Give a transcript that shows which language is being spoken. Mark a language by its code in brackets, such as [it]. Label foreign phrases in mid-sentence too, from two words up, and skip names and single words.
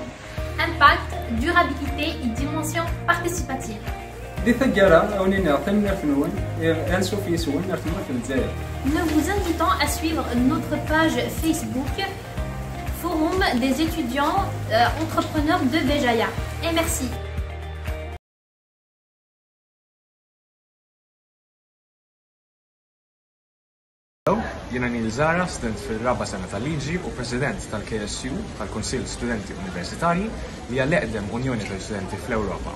[fr] Impact, durabilité et dimension participative. Nous vous invitons à suivre notre page Facebook Forum des étudiants entrepreneurs de Béjaïa. Et merci. [mt] Jiena Nil Zara, student fil-raba sena tal-liġi u president tal-KSU, tal-Kunsill Studenti Universitarji, li hija l-eqdem Unjoni tal-Studenti fl-Ewropa.